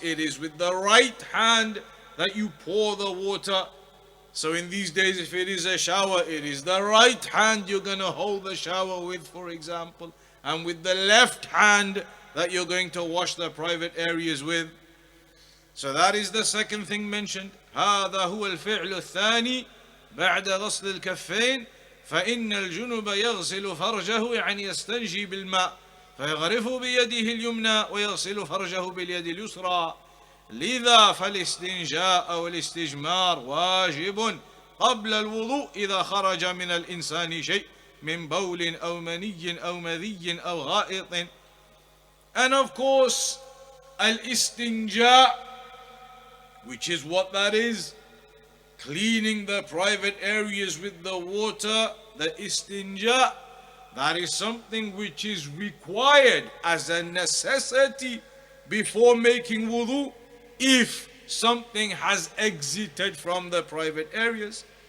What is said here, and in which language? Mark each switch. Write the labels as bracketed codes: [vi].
[en] It is with the right hand that you pour the water. So in these days, if it is a shower, it is the right hand you're going to hold the shower with, for example, and with the left hand that you're going to wash the private areas with. So that is the second thing mentioned. [ar] هذا هو الفعل الثاني بعد غسل الكفين فإن الجنب يغسل فرجه يعني يستنجي بالماء فيغرف بيده اليمنى ويغسل فرجه باليد اليسرى لذا فالاستنجاء أو الاستجمار واجب قبل الوضوء إذا خرج من الإنسان شيء من بول أو مني أو مذي أو غائط. [en] And of course, al-istinja, which is what that is, cleaning the private areas with the water, the istinja, that is something which is required as a necessity before making wudu if something has exited from the private areas.